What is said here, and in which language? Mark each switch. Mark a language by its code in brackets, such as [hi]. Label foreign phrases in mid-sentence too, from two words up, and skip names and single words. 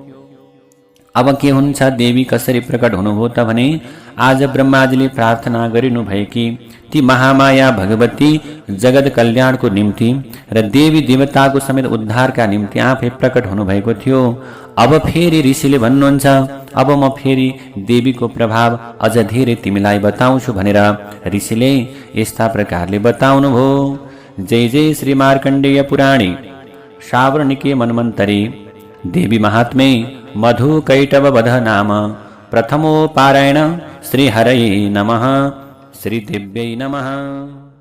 [ne] अब के हुन्छ, देवी कसरी प्रकट हुनुभयो त भने आज ब्रह्माजीले प्रार्थना गरिनु भएकी ती महामाया भगवती जगत कल्याणको निम्ति र देवी देवताको समेत उद्धारका निम्ति आफै प्रकट हुनुभएको थियो। अब फेरि ऋषिले भन्नुहुन्छ, अब म फेरि देवीको प्रभाव अझ धेरै तिमीलाई बताउँछु भनेर ऋषिले यस्ता प्रकारले बताउनुभयो। [sa] जय जय श्री मार्कण्डेय पुराणे सावर्णिके मन्वन्तरे देवी महात्म्ये मधु कैटव वध नाम प्रथमो पारायण। श्री हरये नमः, श्री देव्यै नमः।